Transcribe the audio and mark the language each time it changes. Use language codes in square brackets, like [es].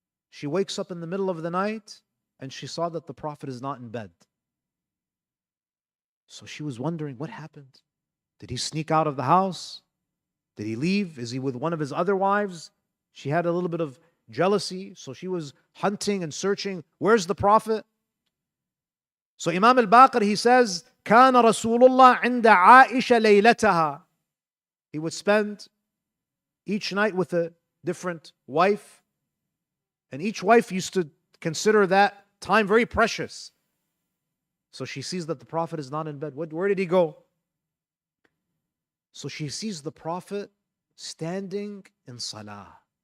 [en] She wakes up in the middle of the night and she saw that the Prophet is not in bed. So she was wondering, what happened? Did he sneak out of the house? Did he leave? Is he with one of his other wives? She had a little bit of jealousy, so she was hunting and searching. Where's the Prophet? So Imam al-Baqir, he says, [ar] كان رسول الله عند عائشة ليلتها. [en] He would spend each night with a different wife, and each wife used to consider that time very precious. So she sees that the Prophet is not in bed. Where did he go? So she sees the Prophet standing in salah.